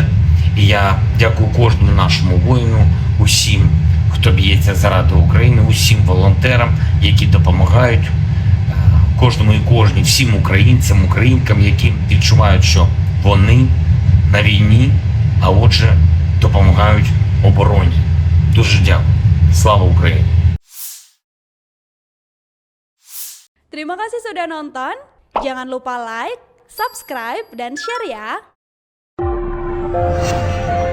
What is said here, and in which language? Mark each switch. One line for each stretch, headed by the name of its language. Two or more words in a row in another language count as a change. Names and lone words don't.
Ukrainian: І я дякую кожному нашому воїну, усім, хто б'ється заради України, усім волонтерам, які допомагають кожному і кожній, всім українцям, українкам, які відчувають, що вони на війні, а отже, допомагають обороні. Дуже дякую. Слава Україні!
Indonesian: Terima kasih sudah nonton. Jangan lupa like, subscribe, dan share ya.